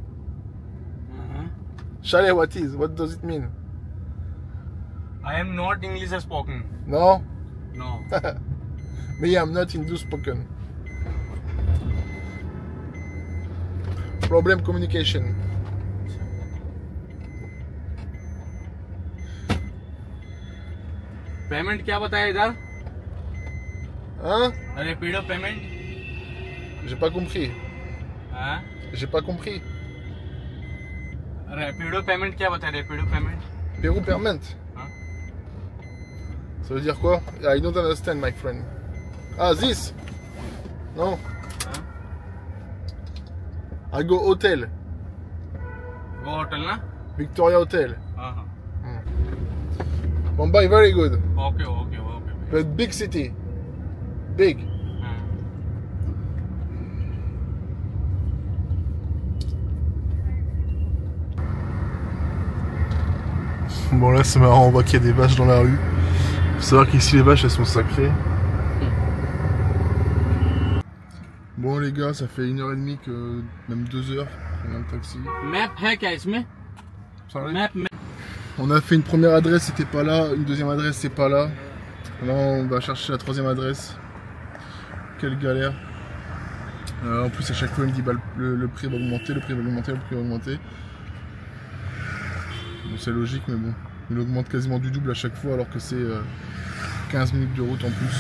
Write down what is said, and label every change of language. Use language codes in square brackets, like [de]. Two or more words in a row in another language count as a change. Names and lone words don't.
[en] Chalet, what is? What does it mean? I am not English spoken. No? No. Me, I'm not Hindu spoken. Problem communication. [hi] पेमेंट क्या बताया इधर? [fr] Hein? [hi] रैपिडो पेमेंट? [fr] J'ai pas compris. [hi] हाँ? [fr] J'ai pas compris. [hi] रैपिडो पेमेंट क्या बताया? रैपिडो पेमेंट? Peru permanent. हाँ? [fr] Ça veut dire quoi? [en] I don't understand, my friend. Ah, this? Non. [hi] हाँ? [en] I go hotel. [hi] वो होटल ना? Victoria Hotel. हाँ हाँ. [en] Mumbai, very good. okay okay okay. But big city. Big. [fr] Bon là c'est marrant, on voit qu'il y a des vaches dans la rue. Faut savoir qu'ici les vaches elles sont sacrées. Bon les gars, ça fait 1h30 que même 2h on a le taxi. [hi] मैप है क्या इसमें? मैप. [fr] On a fait une première adresse, c'était pas là, une deuxième adresse, c'est pas là. Là on va chercher la troisième adresse. Quelle galère. En plus à chaque fois il me dit bah, le prix va augmenter, le prix va augmenter, le prix va augmenter. Bon, c'est logique mais bon, il augmente quasiment du double à chaque fois alors que c'est 15 minutes de route en plus.